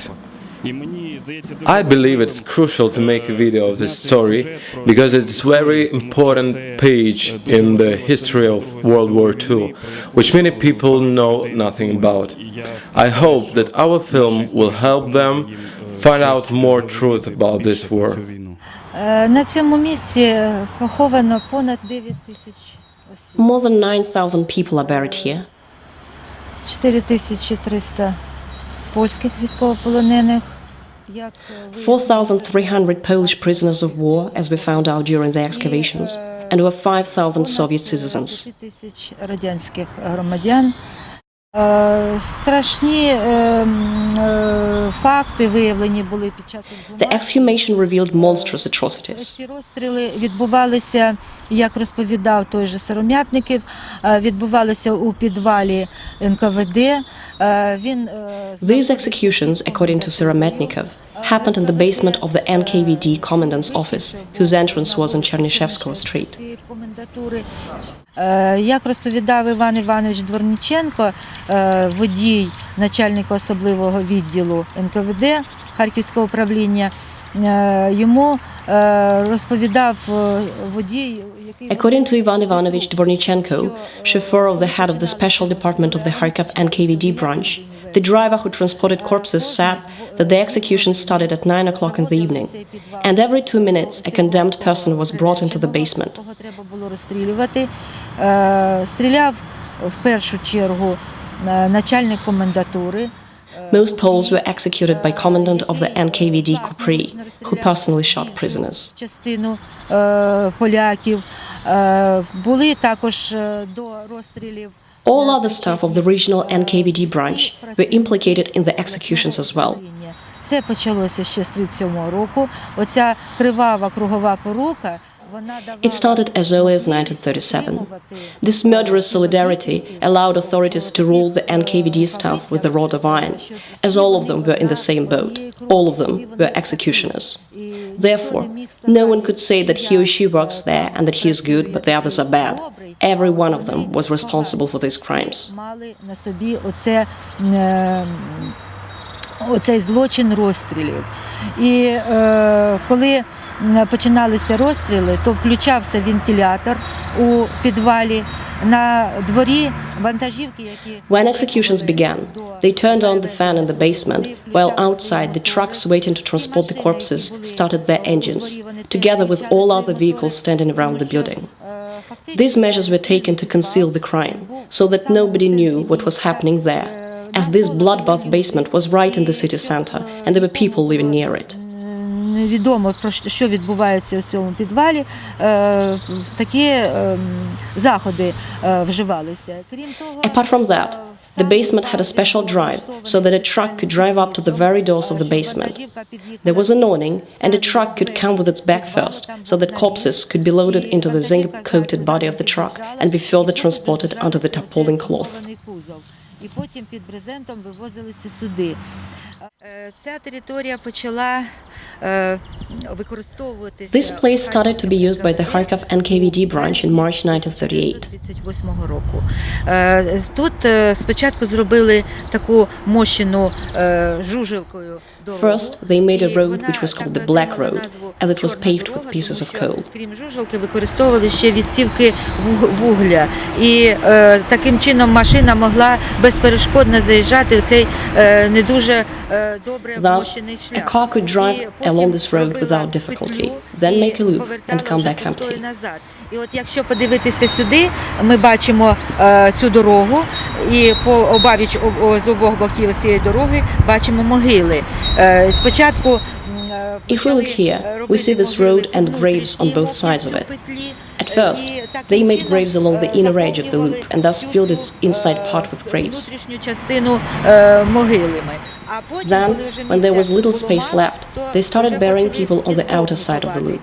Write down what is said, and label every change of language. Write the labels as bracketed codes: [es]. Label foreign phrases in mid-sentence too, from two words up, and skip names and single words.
[en] I believe it's crucial to make a video of this story because it's a very important page in the history of World War II, which many people know nothing about. I hope that our film will help them find out more truth about this war. More than 9,000 people are buried here. [uk] 4300 польських військовополонених. [en] 4,300 Polish prisoners of war, as we found out during the excavations, and over 5,000 Soviet citizens. [uk] Радянських громадян. Страшні факти виявлені були під час [en] The exhumation revealed monstrous atrocities. [uk] Ці розстріли відбувалися, як розповідав той же Сиромятників, відбувалися у підвалі НКВД. [en] These executions, according to Sirometnikov, happened in the basement of the NKVD commandant's office, whose entrance was on Chernyshevskoye Street. [uk] Як розповідав Іван Іванович Дворніченко, водій начальника особливого відділу НКВД Харківського управління, йому розповідав водій, який... [en] According to Ivan Ivanovich Dvornichenko, chauffeur of the head of the special department of the Kharkiv NKVD branch, the driver who transported corpses said that the execution started at 9 o'clock in the evening, and every 2 minutes a condemned person was brought into the basement. [uk] Стріляв в першу чергу начальник комендатури. [en] Most Poles were executed by commandant of the NKVD Kupri, who personally shot prisoners. [uk] Частину поляків були також до розстрілів. [en] All other staff of the regional NKVD branch were implicated in the executions as well. [uk] Це почалося ще з 37-го року. Оця кривава кругова порука. [en] It started as early as 1937. This murderous solidarity allowed authorities to rule the NKVD staff with a rod of iron, as all of them were in the same boat. All of them were executioners. Therefore, no one could say that he or she works there and that he is good, but the others are bad. Every one of them was responsible for these crimes. [uk] Оцей злочин розстрілів. І коли починалися розстріли, то включався вентилятор у підвалі, на дворі вантажівки, які... [en] When executions began, they turned on the fan in the basement, while outside the trucks waiting to transport the corpses started their engines, together with all other vehicles standing around the building. These measures were taken to conceal the crime, so that nobody knew what was happening there, as this bloodbath basement was right in the city center, and there were people living near it. [uk] невідомо, про що відбувається у цьому підвалі, такі заходи вживалися. Крім того, [en] Apart from that, the basement had a special drive so that a truck could drive up to the very doors of the basement. There was an awning, and a truck could come with its back first, so that corpses could be loaded into the zinc-coated body of the truck and be further transported under the tarpaulin cloth. [uk] І потім під брезентом вивозилися сюди. Ця територія почала використовуватися. [en] This place started to be used by the Kharkiv NKVD branch in March 1938. [uk] 1938 року. Тут спочатку зробили таку мощену жужелкою. [en] First, they made a road which was called the Black Road, as it was paved with pieces of coal. [uk] Крім жужелки, використовували ще відсівки вугля. І таким чином машина могла безперешкодно заїжджати у цей не дуже добре вмощений шлях. [en] Thus, a car could drive along this road without difficulty, then make a loop and come back empty. [uk] І от якщо подивитися сюди, ми бачимо цю дорогу, і обабіч з обох боків цієї дороги бачимо могили. Спочатку [en] If we look here, we see this road and graves on both sides of it. At first, they made graves along the inner edge of the loop and thus filled its inside part with graves. Then, when there was little space left, they started burying people on the outer side of the loop.